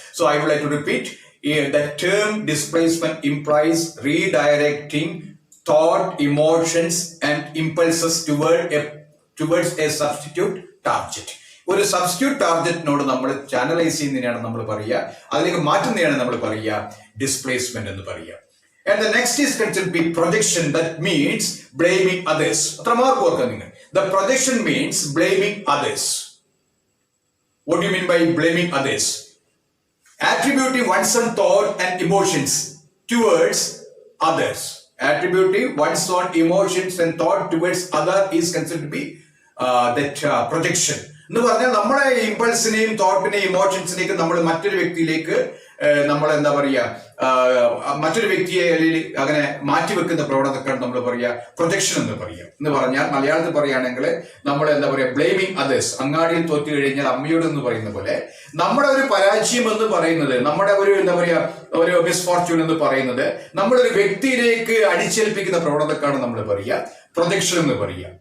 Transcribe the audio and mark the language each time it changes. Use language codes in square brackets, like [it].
[en] So I would like to repeat, the term displacement implies redirecting thought, emotions and impulses towards a substitute target. [ml] ഒരു substitute ടാർഗറ്റിനോട് നമ്മൾ channelise ചെയ്യുന്നതിനാണ് നമ്മൾ പറയുക, അതിലേക്ക് മാറ്റുന്നതിനാണ് നമ്മൾ പറയുക ഡിസ്പ്ലേസ്മെന്റ് എന്ന് പറയുക. [en] And the next is considered to be projection, that means blaming others. [ml] അത്ര മാർക്ക് ഓർക്കുക നിങ്ങൾ. [en] The projection means blaming others. What do you mean by blaming others? Attributing one's own thought and emotions towards others. Attributing one's own emotions and thought towards other is considered to be that projection. [ml] എന്ന് പറഞ്ഞാൽ നമ്മളെ ഇമ്പൾസിനെയും തോട്ടിനെയും ഇമോഷൻസിനെയൊക്കെ നമ്മൾ മറ്റൊരു വ്യക്തിയിലേക്ക് നമ്മൾ എന്താ പറയുക, മറ്റൊരു വ്യക്തിയെ അങ്ങനെ മാറ്റിവെക്കുന്ന പ്രവണതക്കാണ് നമ്മൾ പറയുക പ്രൊജക്ഷൻ എന്ന് പറയുക. എന്ന് പറഞ്ഞാൽ മലയാളത്തിൽ പറയുകയാണെങ്കിൽ നമ്മൾ എന്താ പറയുക ബ്ലെയിമിങ് അതേഴ്സ്. അങ്ങാടിയിൽ തോറ്റു കഴിഞ്ഞാൽ അമ്മയോട് എന്ന് പറയുന്ന പോലെ നമ്മുടെ ഒരു പരാജയം എന്ന് പറയുന്നത്, നമ്മുടെ ഒരു എന്താ പറയുക ഒരു മിസ്ഫോർച്യൂൺ എന്ന് പറയുന്നത് നമ്മളൊരു വ്യക്തിയിലേക്ക് അടിച്ചേൽപ്പിക്കുന്ന പ്രവണതക്കാണ് നമ്മൾ പറയുക പ്രൊജക്ഷൻ എന്ന് പറയുക.